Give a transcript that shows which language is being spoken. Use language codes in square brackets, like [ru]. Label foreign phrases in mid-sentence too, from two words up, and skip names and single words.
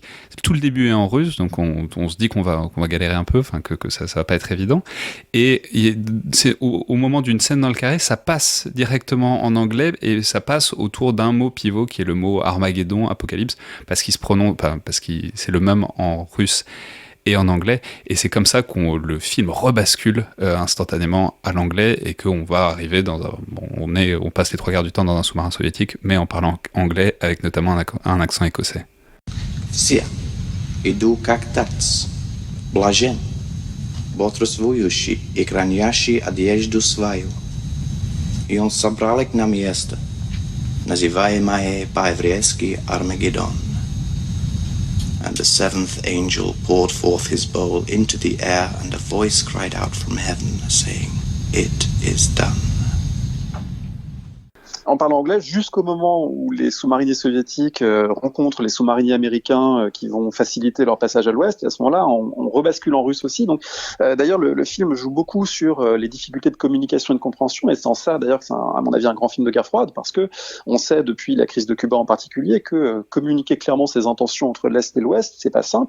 [fr] Tout le début est en russe, donc on se dit qu'on va galérer un peu, enfin que ça va pas être évident, et c'est au moment d'une scène dans le carré, ça passe directement en anglais, et ça passe autour d'un mot pivot qui est le mot Armageddon, Apocalypse, parce qu'il se prononce, parce que c'est le même en russe et en anglais, et c'est comme ça le film rebascule instantanément à l'anglais, et qu'on va arriver dans on passe les 3/4 du temps dans un sous-marin soviétique, mais en parlant anglais, avec notamment un accent écossais. [ru] Все иду как тац, блажен, бодрствующий и хранящий одежду свою. И он собрал их на место, называемое по-еврейски Армагеддон. [en] And the seventh angel poured forth his bowl into the air, and a voice cried out from heaven, saying, "It is done." [fr] En parlant anglais, jusqu'au moment où les sous-mariniers soviétiques rencontrent les sous-mariniers américains qui vont faciliter leur passage à l'ouest, et à ce moment-là, on rebascule en russe aussi. Donc, d'ailleurs, le film joue beaucoup sur les difficultés de communication et de compréhension, et c'est en ça, d'ailleurs, que c'est, à mon avis, un grand film de guerre froide, parce que on sait, depuis la crise de Cuba en particulier, que communiquer clairement ses intentions entre l'Est et l'Ouest, c'est pas simple.